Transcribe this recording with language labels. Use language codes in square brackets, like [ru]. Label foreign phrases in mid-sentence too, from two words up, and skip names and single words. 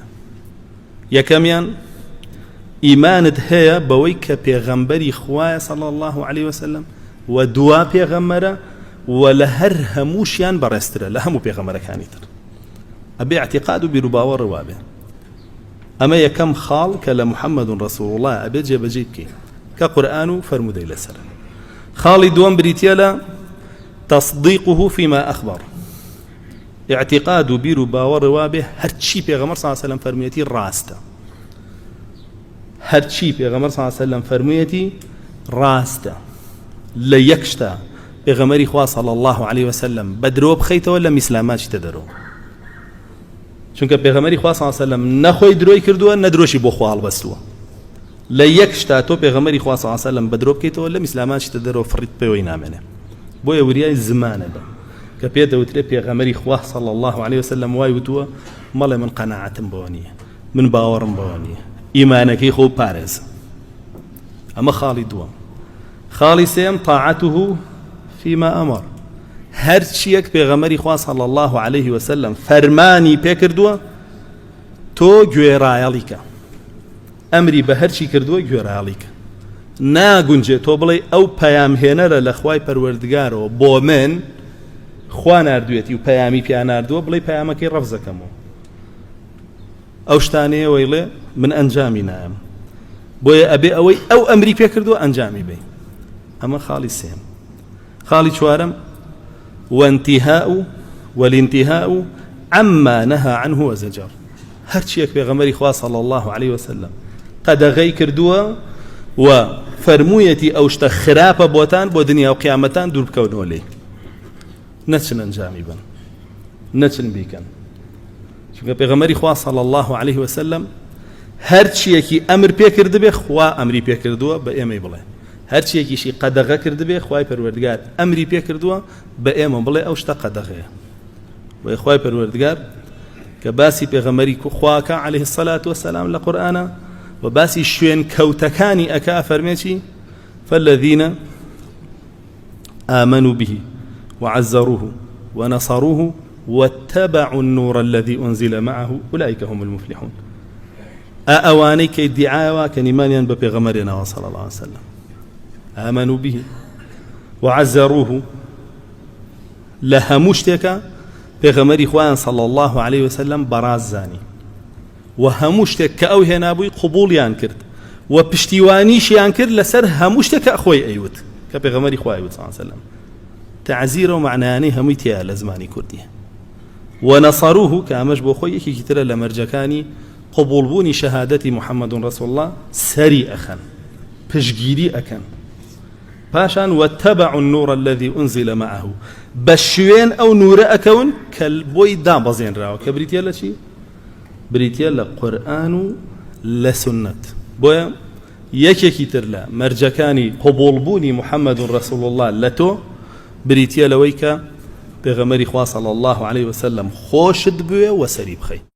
[ckb] یەکەمیان ئیمانت هەیە بەوەی کە پێغەمبەری خوایە [ar] صلی الله عليه وسلم [ckb] و دوا پێغەمبەرە و لە هەر هەمووشیان بەڕێزترە لە هەموو پێغەمبەرەکانی تر. ئەبێ اعتیقاد و بیر و باوەڕ وابێ. ئەمە یەکەم خاڵ کە لە محەممەد ڕەسوول الله ئەبێ جێبەجێ بکەین کە قورئان و فەرموودەی لەسەر. خاڵی دووەم بریتە لە [ar] تصديقه فيما أخبر. [ckb] اعتقاد بير باور وابه هرچی پیغمبر [ar] صلی الله علیه وسلم [ckb] فرمویەتی ڕاستە، هەرچی پێغەمبەر [ar] صلی الله علیه وسلم [ckb] فرمویەتی ڕاستە. لە یەک شتە پێغەمبەری خوا [ar] صلی الله علیه وسلم [ckb] بەدرۆ بخەیتەوە لە میسلاماتی تەدەرەوە، چونکە پێغەمبەری خوا [ar] صلی الله علیه وسلم [ckb] نەخۆی درۆی کردووە نەدرۆشی بۆ خوا هەڵبەستووە. لە یەک شتە تۆ پێغەمبەری خوا [ar] صلی الله علیه وسلم [ckb] بەدرۆ بکەیتەوە لە میسلاماتی تەدەرەوە فڕیت پێوەی نامێنێ. بۆیە وریای زمانەدا کە پێدەوترێ پێغەمبەری خوا [ar] صلی الله عليه وسلم [ckb] وای وتووە مەڵێ من قەناعەتم بەوە نییە، من باوەڕم بەوە نییە، ئیمانەکەی خۆ پارێزە. ئەمە خاڵی دووەم. خاڵی سێم [ar] طاعته فيما ئەمەر. [ckb] هەرچیەک پێغەمبەری خوا [ar] صلی الله عليه وسلم [ckb] فەرمانی پێکردووە تۆ گوێڕایەڵیکە، ئەمری بە هەرچی کردووە گوێڕایەڵیکە. ناگونجێت تۆ بڵێ ئەو پەیامهێنەرە لە خوای پەروەردگارەوە بۆ من خوا ناردوێتی و پەیامی پێیان ناردووە بڵێ پەیامەکەی ڕەفز دەکەمەوە. ئەو شتانەیە وەیڵێ من ئەنجامی نایەم، بۆیە ئەبێ ئەوەی ئەو ئەمری پێکردووە ئەنجامی بێ. ئەمە خاڵی سێم. خاڵی چوارەم [ar] وانتهاء والانتهاء عما نهى عنه وزجر. [ckb] هەرچیەک پێغەمبەری خوا [ar] صلی الله عليه وسلم [ckb] قەدەغەی کردووە و فەرموویەتی ئەو شتە خراپە بۆتان بۆ دنیا و قیامەتان دوور بکەونەوە لێ، نەچن ئەنجامی بن، نەچن بیکەن. چونکە پێغەمبەری خوا [ar] صلی الله عليه وسلم [ckb] هەرچیەکی ئەمر پێکرد بێ خوا ئەمری پێکردووە بە ئێمەی بڵێ، هەرچیەکیشی قەدەغە کرد بێ خوای پەروەردگار ئەمری پێکردووە بە ئێمە بڵێ ئەو شتە قەدەغەیە. وەی خوای پەروەردگار کە باسی پێغەمبەری خواکە [ar] عليه الصلاة والسلام [ckb] لە قورئانە و باسی شوێن کەوتەکانی ئەکا فەرمێکی [ar] فالذين آمنوا به وعزروه ونصروه واتبعوا النور الذي أنزل معه أولئك هم المفلحون. [ckb] ئەوانەی کە ئیدعاوە کە نیمانیان بە پێغەمبەرێنەوە [ar] صلی الله عليه وسلم آمنوا به وعزروه [ckb] لە هەموو شتێکە پێغەمبەری خوایان [ar] صلی الله عليه وسلم [ckb] بەڕاست زانی و هەموو شتێک کە ئەو هێنابووی قبوڵیان کرد و پشتیوانیشیان کرد لەسەر هەموو شتێک کە خۆی ئەیوت کە پێغەمبەری خوا ئەیوت [ar] صلی الله عليه وسلم. [ckb] تعزیر و معنایانەی هەمووی تێیە لە زمانی کوردی. ونصروه کە ئەمەش بۆ خۆی یەکێکی ترە لە مەرجەکانی قبوڵبوونی شەهادەتی محەممەد ڕەسوول الله سەری ئەخەن، پشگیری ئەکەن. پاشان [ar] واتبعوا النور الذي أنزل معه [ckb] بە شوێن ئەو نورە ئەکەون کە بۆی دابەزێنراوە کە بریتە لە چی؟ بریتە لە قورئان و لە سنەت. بۆیە یەکێکی تر لە مەرجەکانی قبوڵبوونی محەممەد ڕەسوول الله لە تۆ بریتە لەوەی کە پێغەمبەری خوا [ar] صلی الله عليه وسلم [ckb] خۆشت بوێ و سەری بخەی.